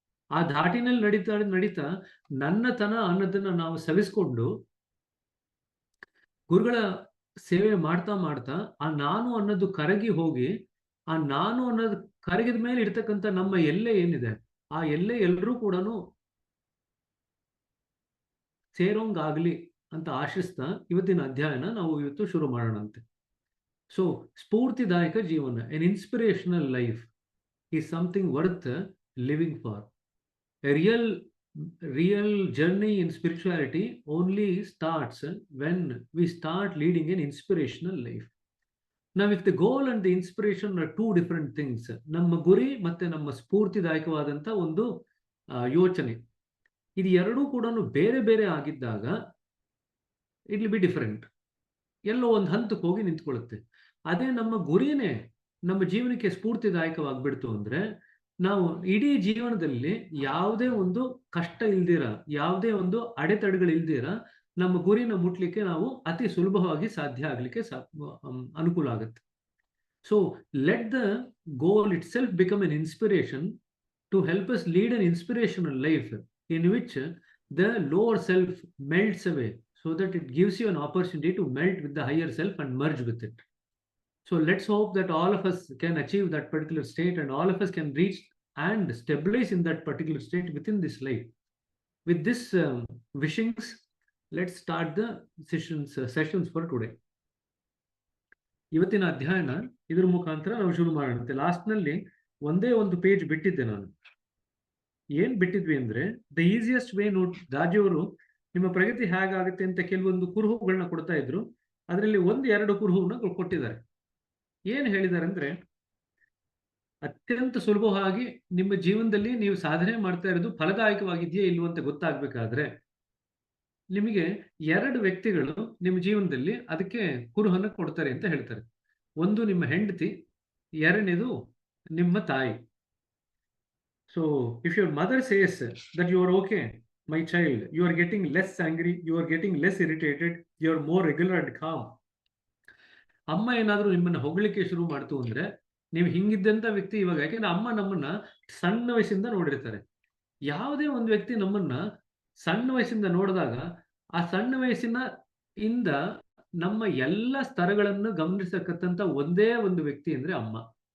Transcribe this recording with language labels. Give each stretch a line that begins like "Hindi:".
Kannada: ಆ ಧಾಟಿನಲ್ಲಿ ನಡೀತಾ ನಡೀತಾ ನನ್ನತನ ಅನ್ನೋದನ್ನ ನಾವು ಸವಿಸ್ಕೊಂಡು ಗುರುಗಳ ಸೇವೆ ಮಾಡ್ತಾ ಮಾಡ್ತಾ ಆ ನಾನು ಅನ್ನೋದು ಕರಗಿ ಹೋಗಿ, ಆ ನಾನು ಅನ್ನೋದು ಕರಗಿದ ಮೇಲೆ ಇರ್ತಕ್ಕಂಥ ನಮ್ಮ ಎಲ್ಲೆ ಏನಿದೆ, ಆ ಎಲ್ಲೆ ಎಲ್ಲರೂ ಕೂಡ ಸೇರೋಂಗಾಗ್ಲಿ ಅಂತ ಆಶಿಸ್ತಾ ಇವತ್ತಿನ ಅಧ್ಯಾಯನ ನಾವು ಇವತ್ತು ಶುರು ಮಾಡೋಣಂತೆ.
English: so
Kannada: ಸ್ಫೂರ್ತಿದಾಯಕ ಜೀವನ,
English: An inspirational life is something worth living for. A real journey in spirituality only starts when we start leading an inspirational life. Now, if the goal and the inspiration are two different things,
Kannada: ನಮ್ಮ ಗುರಿ ಮತ್ತೆ ನಮ್ಮ ಸ್ಫೂರ್ತಿದಾಯಕವಾದಂತ ಒಂದು ಯೋಚನೆ, ಇದು ಎರಡೂ ಕೂಡ ಬೇರೆ ಬೇರೆ ಆಗಿದ್ದಾಗ
English: It will be different.
Kannada: ಎಲ್ಲೋ ಒಂದು ಹಂತಕ್ಕೆ ಹೋಗಿ ನಿಂತ್ಕೊಳ್ಳುತ್ತೆ. ಅದೇ ನಮ್ಮ ಗುರಿನೇ ನಮ್ಮ ಜೀವನಕ್ಕೆ ಸ್ಫೂರ್ತಿದಾಯಕವಾಗ್ಬಿಡ್ತು ಅಂದ್ರೆ, ನಾವು ಇಡೀ ಜೀವನದಲ್ಲಿ ಯಾವುದೇ ಒಂದು ಕಷ್ಟ ಇಲ್ದಿರ, ಯಾವುದೇ ಒಂದು ಅಡೆತಡೆಗಳಿಲ್ದಿರ ನಮ್ಮ ಗುರಿನ ಮುಟ್ಲಿಕ್ಕೆ ನಾವು ಅತಿ ಸುಲಭವಾಗಿ ಸಾಧ್ಯ ಆಗ್ಲಿಕ್ಕೆ ಅನುಕೂಲ ಆಗುತ್ತೆ.
English: So let the goal itself become an inspiration to help us lead an inspirational life in which the lower self melts away, so that it gives you an opportunity to melt with the higher self and merge with it. So let's hope that all of us can achieve that particular state, and all of us can reach and stabilize in that particular state within this life. With this wishings, let's start the sessions for today.
Kannada: ಇವತ್ತಿನ ಅಧ್ಯಯನ ಇದ್ರ ಮುಖಾಂತರ ನಾವು ಶುರು ಮಾಡೋಣ. Last ನಲ್ಲಿ ಒಂದೇ ಒಂದು ಪೇಜ್ ಬಿಟ್ಟಿದ್ದೆ ನಾನು. ಏನ್ ಬಿಟ್ಟಿದ್ವಿ ಅಂದ್ರೆ,
English: the easiest way note,
Kannada: ದಾಜಿಯವರು ನಿಮ್ಮ ಪ್ರಗತಿ ಹೇಗಾಗುತ್ತೆ ಅಂತ ಕೆಲವೊಂದು ಕುರುಹುಗಳನ್ನ ಕೊಡ್ತಾ ಇದ್ರು. ಅದರಲ್ಲಿ 1-2 ಕುರುಹುನ ಕೊಟ್ಟಿದ್ದಾರೆ. ಏನ್ ಹೇಳಿದ್ದಾರೆ ಅಂದ್ರೆ, ಅತ್ಯಂತ ಸುಲಭವಾಗಿ ನಿಮ್ಮ ಜೀವನದಲ್ಲಿ ನೀವು ಸಾಧನೆ ಮಾಡ್ತಾ ಇರೋದು ಫಲದಾಯಕವಾಗಿದೆಯೇ ಇಲ್ವೋ ಅಂತ ಗೊತ್ತಾಗ್ಬೇಕಾದ್ರೆ, ನಿಮಗೆ 2 ವ್ಯಕ್ತಿಗಳು ನಿಮ್ಮ ಜೀವನದಲ್ಲಿ ಅದಕ್ಕೆ ಕುರುಹನ್ನ ಕೊಡ್ತಾರೆ ಅಂತ ಹೇಳ್ತಾರೆ. ಒಂದು ನಿಮ್ಮ ಹೆಂಡತಿ, ಎರಡನೇದು ನಿಮ್ಮ ತಾಯಿ.
English: So if your mother says that you are okay my child, you are getting less angry, you are getting less irritated, you are more regular and calm.
Kannada: ಅಮ್ಮ ಏನಾದರೂ ನಿಮ್ಮನ್ನ ಹೊಗಳಿಕೆ ಶುರು ಮಾಡ್ತು ಅಂದ್ರೆ, ನೀವು ಹಿಂಗಿದ್ದಂತ ವ್ಯಕ್ತಿ ಇವಾಗ, ಯಾಕೆಂದ್ರೆ ಅಮ್ಮ ನಮ್ಮನ್ನ ಸಣ್ಣ ವಯಸ್ಸಿಂದ ನೋಡಿರ್ತಾರೆ. ಯಾವುದೇ ಒಂದು ವ್ಯಕ್ತಿ ನಮ್ಮನ್ನ ಸಣ್ಣ ವಯಸ್ಸಿಂದ ನೋಡಿದಾಗ, ಆ ಸಣ್ಣ ವಯಸ್ಸಿನ ಇಂದ ನಮ್ಮ ಎಲ್ಲ ಸ್ತರಗಳನ್ನು ಗಮನಿಸತಕ್ಕಂತ ಒಂದೇ ಒಂದು ವ್ಯಕ್ತಿ ಅಂದ್ರೆ ಅಮ್ಮ.